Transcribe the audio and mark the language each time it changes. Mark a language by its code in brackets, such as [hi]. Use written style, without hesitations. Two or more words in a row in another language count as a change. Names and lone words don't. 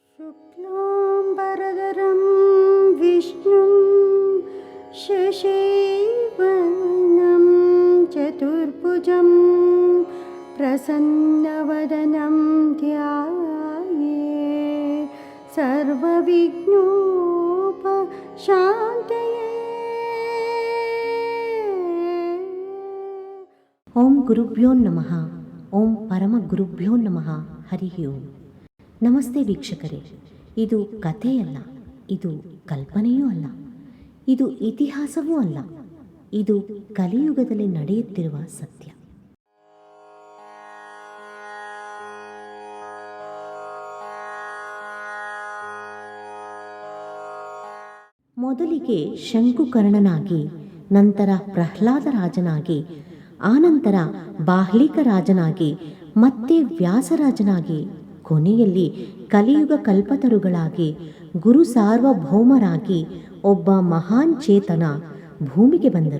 [sa] शुक्लाम्बरधरं विष्णुं शशिवर्णं चतुर्भुजं प्रसन्नवदनं ध्यायेत् सर्वविघ्नोपशान्तये। ಓಂ ಗುರುಭ್ಯೋ ನಮಃ. ಓಂ ಪರಮ ಗುರುಭ್ಯೋ ನಮಃ. ಹರಿ ಓಂ. [kn] ನಮಸ್ತೆ ವೀಕ್ಷಕರೇ. ಇದು ಕಥೆಯಲ್ಲ, ಇದು ಕಲ್ಪನೆಯೂ ಅಲ್ಲ, ಇದು ಇತಿಹಾಸವೂ ಅಲ್ಲ, ಇದು ಕಲಿಯುಗದಲ್ಲಿ ನಡೆಯುತ್ತಿರುವ ಸತ್ಯ. ಮೊದಲಿಗೆ ಶಂಕುಕರ್ಣನಾಗಿ, ನಂತರ ಪ್ರಹ್ಲಾದ ರಾಜನಾಗಿ, ಆನಂತರ ಬಾಹ್ಲಿಕ ರಾಜನಾಗಿ, ಮತ್ತೆ ವ್ಯಾಸರಾಜನಾಗಿ, ಕೊನೆಯಲ್ಲಿ ಕಲಿಯುಗ ಕಲ್ಪತರುಗಳಾಗಿ, ಗುರು ಸಾರ್ವಭೌಮರಾಗಿ ಒಬ್ಬ ಮಹಾನ್ ಚೇತನ ಭೂಮಿಗೆ ಬಂದರು.